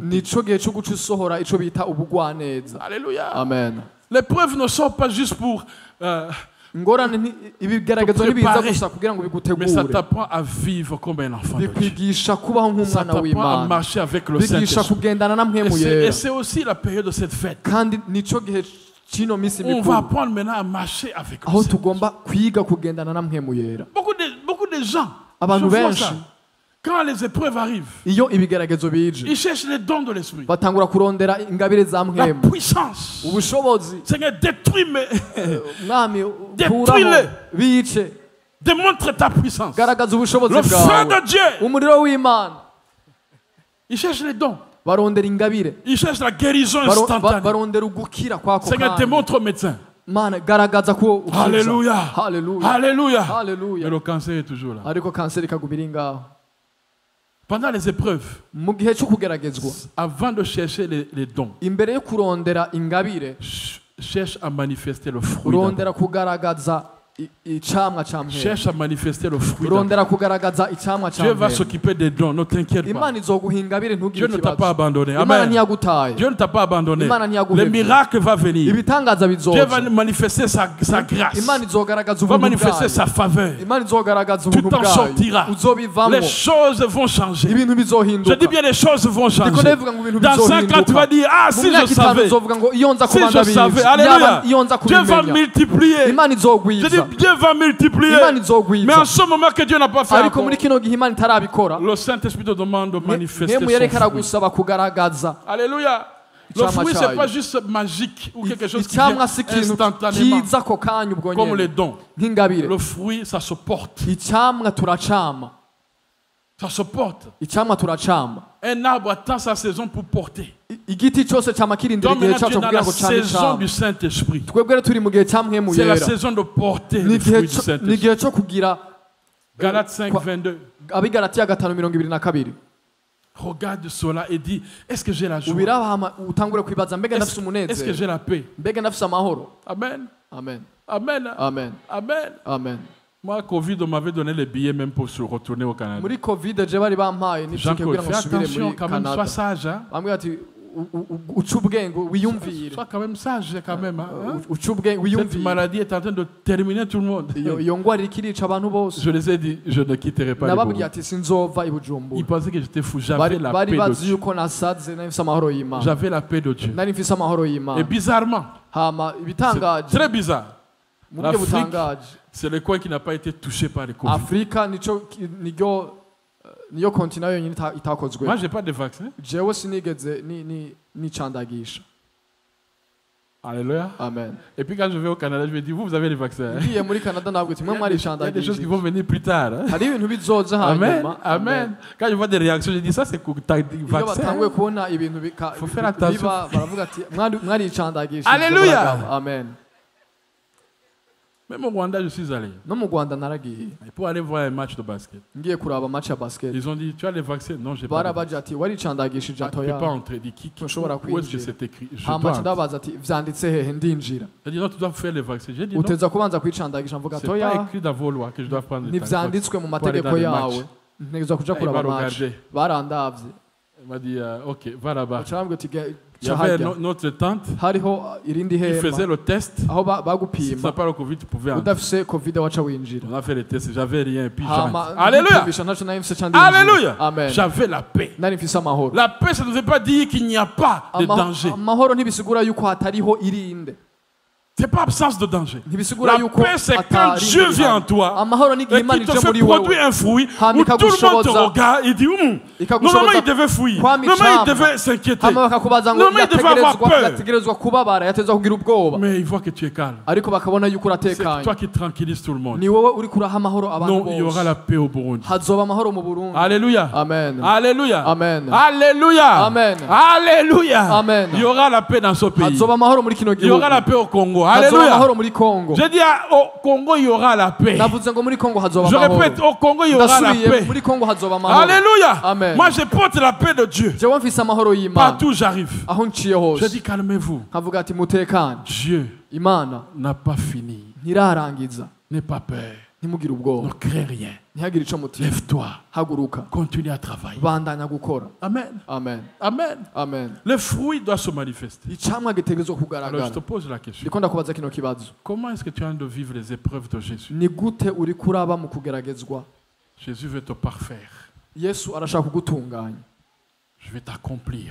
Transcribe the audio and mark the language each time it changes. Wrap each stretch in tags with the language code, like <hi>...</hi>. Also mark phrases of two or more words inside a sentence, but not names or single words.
<rn>nico gihe cyo guca usohora ico bita ubugwaneza.</rn> <fr>Alléluia. Amen. L'épreuve ne sort pas juste pour...</fr> <rn>ingorane ibigaragazo ntibiza gusa kugira ngo</rn> <fr>mais ça</fr> <rn>bigutegure</rn> <fr>t'apprend à vivre comme un enfant de Dieu.</fr> <rn>bikwigisha kubaho</rn> <fr>Ça</fr> <rn>nk'umwana</rn> <fr>t'apprend à</fr> <rn>w'Imana</rn> <fr>marcher avec le</fr> <rn>bigisha</rn> <fr>Saint-Esprit.</fr> <rn>kugendana na mpwemu</rn> <fr>Et</fr> <rn>yera</rn> <fr>c'est aussi la période de cette fête.</fr> <rn>kandi nico gihe kino minsi</rn> <fr>On va</fr> <rn>mikuru</rn> <fr>apprendre maintenant à marcher avec le</fr> <rn>aho</rn> <fr>Saint-Esprit.</fr> <rn>tugomba kwiga kugendana na mpwemu yera.</rn> <fr>Beaucoup de gens,</fr> <rn>Abantu</rn> <fr>je vois</fr> <rn>benshi</rn> <fr>ça. Quand les épreuves arrivent,</fr> <rn>iyo ibigaragazo bije</rn> <fr>ils cherchent les dons de l'Esprit.</fr> <rn>batangura kurondera ingabire za</rn> <fr>La</fr> <rn>mpwemu</rn> <fr>puissance.</fr> <rn>ubushobozi.</rn> <fr>Seigneur, détruis</fr> <rn>mwami</rn> <fr>Détruis-le.</fr> <rn>kuraho bice</rn> <fr>démontre ta puissance.</fr> <rn>garagaza ubushobozi</rn> <fr>Le feu</fr> <rn>bwawe</rn> <fr>de Dieu.</fr> <rn>umuriro w'Imana.</rn> <fr>Ils cherchent les dons.</fr> <rn>barondera ingabire</rn> <fr>Ils cherchent la guérison instantanée.</fr> <rn>barondera ugukira kwako</rn> <fr>Seigneur,</fr> <rn>kanya.</rn> <fr>démontre au médecin.</fr> <rn>Mana garagaza ko ukiza.</rn> <fr>Alléluia.</fr> <rn>Haleluya.</rn> <fr>Alléluia. Mais</fr> <rn>Haleluya.</rn> <fr>le cancer est toujours là.</fr> <rn>ariko kanseri ikaguma iri ngaho</rn> <fr>Pendant les épreuves,</fr> <rn>mu gihe cyo kugeragezwa</rn> <fr>avant de chercher les dons,</fr> <rn>imbere yo kurondera ingabire</rn> <fr>cherche à manifester le fruit. d'abord.</fr> <rn>urondera kugaragaza icamwa ca mpwemu.</rn> <fr>Cherche à manifester le fruit. d'abord.</fr> <rn>urondera kugaragaza icamwa ca</rn> <fr>Dieu va</fr> <rn>mpwemu.</rn> <fr>s'occuper des dons, ne t'inquiète pas.</fr> <rn>Imana izoguha ingabire ntugire</rn> <fr>Dieu ne t'a pas</fr> <rn>ikibazo.</rn> <fr>abandonné.</fr> <rn>Imana Amen. ntiyagutaye.</rn> <fr>Dieu ne t'a pas abandonné.</fr> <rn>Imana</rn> <fr>Le</fr> <rn>ntiyaguhevye.</rn> <fr>miracle va venir.</fr> <rn>ibitangaza</rn> <fr>Dieu va</fr> <rn>bizoza.</rn> <fr>manifester sa grâce.</fr> <rn>Imana izogaragaza</rn> <fr>Va</fr> <rn>ubuntu</rn> <fr>manifester</fr> <rn>bwayo.</rn> <fr>sa faveur.</fr> <rn>Imana izogaragaza</rn> <fr>Tu</fr> <rn>ubuntu</rn> <fr>t'en</fr> <rn>bwayo</rn> <fr>sortiras.</fr> <rn>uzobivamo.</rn> <fr>Les choses vont changer.</fr> <rn>ibintu</rn> <fr>Je</fr> <rn>bizohinduka.</rn> <fr>dis bien les choses vont</fr> <rn>Ndiko</rn> <fr>changer.</fr> <rn>ndavuga ngo ibintu</rn> <fr>Dans 5 ans, tu vas</fr> <rn>bizohinduka.</rn> <fr>dire, ah,</fr> <rn>Mu</rn> <fr>si je</fr> <rn>myaka itanu</rn> <fr>savais.</fr> <rn>uzovuga ngo iyo nza</rn> <fr>Si</fr> <rn>kuba</rn> <fr>je savais.</fr> <rn>ndabizi.</rn> <fr>Alléluia.</fr> <rn>Yaba iyo nza</rn> <fr>Dieu va</fr> <rn>kubimenya.</rn> <fr>multiplier.</fr> <rn>Imana</rn> <fr>Je</fr> <rn>izogwiza.</rn> <fr>dis, Dieu va multiplier.</fr> <rn>Imana</rn> <fr>Mais</fr> <rn>izogwiza.</rn> <fr>en ce moment que Dieu n'a pas fait</fr> <rn>ariko</rn> <fr>encore,</fr> <rn>muri kino gihe Imana itarabikora</rn> <fr>le Saint-Esprit te demande de manifester</fr> <rn>mpemu yerekana</rn> <fr>son fruit.</fr> <rn>gusaba kugaragaza.</rn> <fr>Alléluia. Le</fr> <rn>Icyamwa</rn> <fr>fruit, c'est</fr> <rn>cyayo.</rn> <fr>pas juste magique ou quelque chose qui vient</fr> <rn>icyamwa si ikintu</rn> <fr>instantanément,</fr> <rn>kiza ako kanya ubwo</rn> <fr>comme les</fr> <rn>nyene</rn> <fr>dons.</fr> <rn>nk'ingabire.</rn> <fr>Le fruit, ça se porte.</fr> <rn>icyamwa turacama.</rn> <fr>Ça se porte.</fr> <rn>icyamwa turacama.</rn> <fr>Un arbre attend sa saison pour porter.</fr> <rn>igiti cyose cyama kirindira</rn> <fr>Donc</fr> <rn>igihe</rn> <fr>maintenant, tu es</fr> <rn>cyacu</rn> <fr>dans</fr> <rn>kugira</rn> <fr>la</fr> <rn>ngo cyane</rn> <fr>saison</fr> <rn>icamwa.</rn> <fr>du Saint-Esprit.</fr> <rn>twebwe rero turi mu gihe cya mpwemu</rn> <fr>C'est la</fr> <rn>yera.</rn> <fr>saison de porter</fr> <rn>Ni</rn> <fr>le</fr> <rn>igihe</rn> <fr>fruit du</fr> <rn>cyo- ni</rn> <fr>Saint-Esprit.</fr> <rn>igihe cyo kugira</rn> <fr>Galates 5, 22.</fr> <rn>abigalatiya 5:22.</rn> <fr>Regarde cela et dis, est-ce que j'ai la joie?</fr> <rn>ubiraba utangure kwibaza mbega ndafise</rn> <fr>Est-ce que j'ai</fr> <rn>umunezero,</rn> <fr>la paix?</fr> <rn>mbega ndafise amahoro. Amen. Amen. Amen. Amen. Amen. Amen.</rn> <fr>Moi, Covid, on m'avait donné les billets même pour se retourner au Canada.</fr> <rn>muri covid je bari bampaye</rn> <fr>Jean</fr> <rn>n'itike kugira</rn> <fr>Claude,</fr> <rn>ngo</rn> <fr>fais</fr> <rn>nsubire</rn> <fr>attention</fr> <rn>muri</rn> <fr>quand même, sois</fr> <rn>Canada.</rn> <fr>sage. Hein?</fr> <rn>bamwe bati uca ubwenge wiyumvire.</rn> <fr>Sois quand même sage quand même. Hein?</fr> <rn>uca ubwenge</rn> <fr>Cette</fr> <rn>wiyumvire.</rn> <fr>maladie est en train de terminer tout le monde.</fr> <rn>iyo ngwara iriko irica abantu bose.</rn> <fr>Je les ai dit, je ne quitterai pas le</fr> <rn>nababwiye</rn> <fr>Burundi.</fr> <rn>ati sinzova i</rn> <fr>Ils</fr> <rn>Bujumbura.</rn> <fr>pensaient que j'étais fou. J'avais</fr> <rn>bari</rn> <fr>la</fr> <rn>bari</rn> <fr>paix de</fr> <rn>bazi</rn> <fr>Dieu.</fr> <rn>yuko nasaze nari mfise amahoro y'Imana.</rn> <fr>J'avais la paix de Dieu.</fr> <rn>nari mfise amahoro</rn> <fr>Et</fr> <rn>y'Imana.</rn> <fr>bizarrement,</fr> <rn>hama</rn> <fr>c'est</fr> <rn>ibitangaje</rn> <fr>très bizarre.</fr> <rn>mu buryo</rn> <fr>l'Afrique,</fr> <rn>butangaje</rn> <fr>c'est le coin qui n'a pas été touché par le Covid.</fr> <rn>Afrika niyo kontina yonyine itakozwe.</rn> <fr>Moi, je n'ai pas de vaccin.</fr> <rn>jewe sinigeze nicandagisha.</rn> <fr>Alléluia. Amen. Et puis quand je vais au Canada, je me dis, vous avez les vaccins.</fr> <rn>ngiye muri Canada ntabwo timwe</rn> <fr>Il y a des choses qui</fr> <rn>mwaricandagishije.</rn> <fr>vont venir plus tard. Hein?</fr> <rn>hari ibintu bizoza Amen. hanyuma. Amen.</rn> <fr>Quand je vois des réactions, je dis, ça c'est ta</fr> <rn>iyo</rn> <fr>vaccin.</fr> <rn>batanguye kubona ibintu</rn> <fr>Faut faire attention.</fr> <rn>biba baravuga ati mwaricandagishije.</rn> <fr>Alléluia. Amen. Même au Rwanda, je suis allé.</fr> <rn>no mu Rwanda naragiye</rn> <fr>Et pour aller voir un match de basket.</fr> <rn>ngiye kuraba match ya basket.</rn> <fr>Ils ont dit, tu as les vaccins? Non, j'ai pas.</fr> <rn>barabaje ati waricandagishije</rn> <fr>Ah, tu ne peux pas</fr> <rn>atoya.</rn> <fr>entrer. Dis,</fr> <rn>Ntushobora</rn> <fr>où est-ce que</fr> <rn>kwinjira.</rn> <fr>c'est écrit? Je</fr> <rn>hama</rn> <fr>dois entrer.</fr> <rn>ndabaza ati vyanditse hehe ndinjira.</rn> <fr>J'ai dit, non, tu dois faire les vaccins. J'ai dit, non.</fr> <rn>uteza kubanza kwicandagisha mvuga</rn> <fr>C'est pas</fr> <rn>atoya</rn> <fr>écrit dans vos lois que je dois prendre les vaccins.</fr> <rn>ntivyanditswe mu mategeko</rn> <fr>dans les</fr> <rn>yawe.</rn> <fr>matchs.</fr> <rn>ntegezwa kuja</rn> <fr>Ah,</fr> <rn>kuraba</rn> <fr>il va</fr> <rn>match.</rn> <fr>regarder.</fr> <rn>barandavye.</rn> <fr>Il m'a dit, ok, va là-bas.</fr> <rn>bacambwe ati</rn> <fr>Il y avait</fr> <rn>cahajya.</rn> <fr>notre tante.</fr> <rn>hariho irindi</rn> <fr>Il faisait</fr> <rn>hema</rn> <fr>le test.</fr> <rn>aho</rn> <fr>Si tu n'as</fr> <rn>bagupima</rn> <fr>pas le Covid, tu pouvais entrer.</fr> <rn>udafise covid waca winjira.</rn> <fr>On a fait les tests, j'avais rien et puis</fr> <rn>hama</rn> <fr>j'entre. Alléluia.</fr> <rn>ndipimisha ntaco nari mfise ca ndinjira.</rn> <fr>Alléluia. Amen. J'avais la paix.</fr> <rn>nari mfise amahoro.</rn> <fr>La paix, ça ne veut pas dire qu'il n'y a pas de danger.</fr> <rn>amahoro ntibisigura yuko hatariho irinde.</rn> <fr>C'est pas absence de danger.</fr> <rn>Ntibisigura</rn> <fr>La</fr> <rn>yuko</rn> <fr>paix, c'est quand</fr> <rn>atari</rn> <fr>Dieu vient en</fr> <rn>ibihano.</rn> <fr>toi</fr> <rn>Amahoro n'igihe</rn> <fr>et</fr> <rn>Imana</rn> <fr>qu'il te</fr> <rn>ije</rn> <fr>fait</fr> <rn>muri wewe</rn> <fr>produire un fruit</fr> <rn>hama</rn> <fr>où tout le monde te</fr> <rn>ikagushoboza</rn> <fr>regarde et dit</fr> <rn>ikagushoboza</rn> <fr>normalement il devait fuir,</fr> <rn>kwama</rn> <fr>normalement il</fr> <rn>icamwa.</rn> <fr>devait s'inquiéter,</fr> <rn>hama bakakubaza ngo</rn> <fr>normalement il devait avoir peur.</fr> <rn>yategerezwa kubabara yategerezwa kugira ubwoba</rn> <fr>Mais il voit que tu es calme.</fr> <rn>ariko bakabona yuko</rn> <fr>C'est</fr> <rn>uratekanye</rn> <fr>toi qui tranquillises tout le monde.</fr> <rn>ni wowe uri kuraha amahoro abantu</rn> <fr>Non, il y aura</fr> <rn>bose</rn> <fr>la paix au Burundi.</fr> <rn>hazoba amahoro mu Burundi</rn> <fr>Alléluia.</fr> <rn>amen</rn> <fr>Alléluia.</fr> <rn>Amen.</rn> <fr>Alléluia.</fr> <rn>Amen.</rn> <fr>Alléluia.</fr> <rn>Amen.</rn> <fr>Il y aura la paix dans ce pays.</fr> <rn>hazoba amahoro muri kino</rn> <fr>Il y</fr> <rn>gihugu</rn> <fr>aura la paix au Congo.</fr> <rn>hazoba</rn> <fr>Alléluia.</fr> <rn>amahoro muri Kongo</rn> <fr>Je dis au Congo, il y aura la paix.</fr> <rn>navuze ngo muri Kongo hazoba</rn> <fr>Je</fr> <rn>amahoro</rn> <fr>répète, au Congo, il y aura la</fr> <rn>ndasubiye</rn> <fr>paix.</fr> <rn>muri Kongo hazoba amahoro</rn> <fr>Alléluia.</fr> <rn>Amen.</rn> <fr>Moi, je porte la paix de Dieu.</fr> <rn>jewe mfise amahoro y'Imana</rn> <fr>Partout où j'arrive.</fr> <rn>aho nciye</rn> <fr>Je</fr> <rn>hose</rn> <fr>dis, calmez-vous.</fr> <rn>nkavuga ati mutekane</rn> <fr>Dieu</fr> <rn>Imana</rn> <fr>n'a pas fini.</fr> <rn>ntirarangiza</rn> <fr>N'aie pas peur.</fr> <rn>ntimugire</rn> <fr>Ne</fr> <rn>ubwoba</rn> <fr>crains rien.</fr> <rn>ntihagire ico mutima</rn> <fr>Lève-toi.</fr> <rn>haguruka</rn> <fr>Continue à travailler.</fr> <rn>bandanya gukora</rn> <fr>Amen.</fr> <rn>amen</rn> <fr>Amen.</fr> <rn>amen</rn> <fr>Le fruit doit se manifester.</fr> <rn>icamwa gitegerezwa</rn> <fr>Alors, je</fr> <rn>kugaragara</rn> <fr>te pose la question.</fr> <rn>ndiko ndakubaza kino kibazo</rn> <fr>Comment est-ce que tu as de vivre les épreuves de Jésus?</fr> <rn>ni gute uri kuraba mu kugeragezwa</rn> <fr>Jésus veut te parfaire.</fr> <rn>Yesu arashaka kugutunganya</rn> <fr>Je vais t'accomplir.</fr>